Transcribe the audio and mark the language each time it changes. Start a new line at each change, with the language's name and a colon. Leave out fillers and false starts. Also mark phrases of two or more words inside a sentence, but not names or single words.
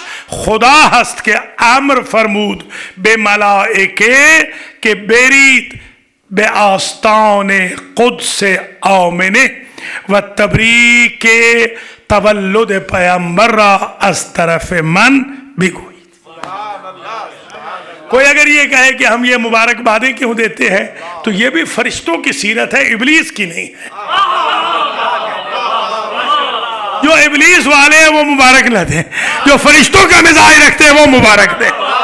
Persian: خدا هست که امر فرمود به ملائکه که برید به آستان قدس آمنه و تبریک تولد پیامبر را از طرف من بگویید.
Urdu: کوئی اگر یہ کہے کہ ہم یہ مبارکبادیں کیوں دیتے ہیں تو یہ بھی فرشتوں کی سیرت ہے، ابلیس کی نہیں ہے. جو ابلیس والے ہیں وہ مبارک نہ دیں، جو فرشتوں کا مزاج رکھتے ہیں وہ مبارک دیں.